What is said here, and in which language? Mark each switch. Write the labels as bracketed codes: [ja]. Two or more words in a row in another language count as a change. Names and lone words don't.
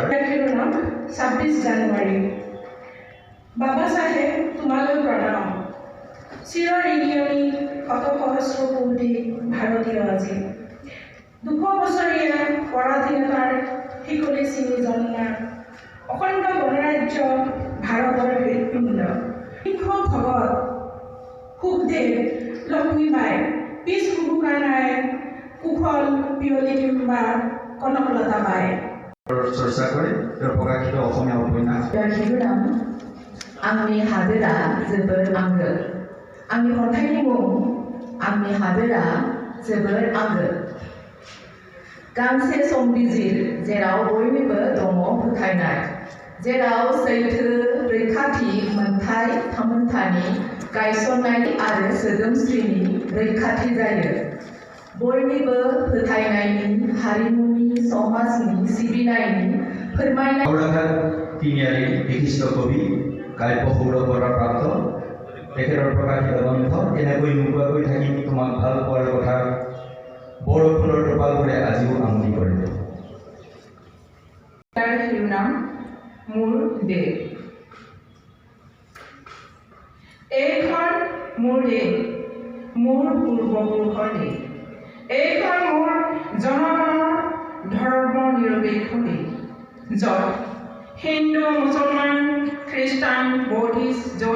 [as] 26 জানুৱাৰী বাবা চাহেব তোমালৈ প্ৰণাম চিৰ ঋণী শত সহস্ৰ কোটি ভাৰতীয় আজি 200 বছৰীয়া পৰাধীনতাৰ শিকলি চিঙি জন্মা অখণ্ড গণৰাজ্য ভাৰতৰ হৃদপিণ্ড সিংহ ভগত সুখদেৱ লক্ষ্মীবাই পিছ হুহুকা নাই কুশল পিয়লি বা কনকলতা বাই চৰ্চা কৰি তেওঁ প্ৰকাশিত অসমীয়া উপন্যাস [brx] শিৰোনাম आंनि हादोरा जोबोर आंगो आंनि खन्थाइनि मुं आंनि हादोरा जोबोर आंगो गांसे संबिजिर जेराव बयनिबो दङ फोथायनाय जेराव सैथो रैखाथि मोनथाय थामोनथानि गायसननाय आरो सोदोमस्रिनि रैखाथि जायो बयनिबो फोथायनायनि हारिमुनि समाजनि सिबिनायनि फोरमायनाय [as] তিনিআলি বিশিষ্ট কবি কাব্য সৌৰভ বঁটা প্ৰাপ্ত তেখেতৰ প্ৰকাশিত গ্ৰন্থ এনেকৈ নোকোৱাকৈ থাকি তোমাক ভাল পোৱাৰ কথা বৰষুণৰ টোপালবোৰে আজিও আমনি কৰে তাৰ শিৰোনাম মোৰ দেশ এইখন মোৰ দেশ মোৰ পূৰ্বপুৰুষৰ দেশ এইখন মোৰ জনগণৰ ধৰ্ম নিৰপেক্ষ দেশ য'ত হিন্দু মুছলমান খ্ৰীষ্টান বৌদ্ধিষ্ট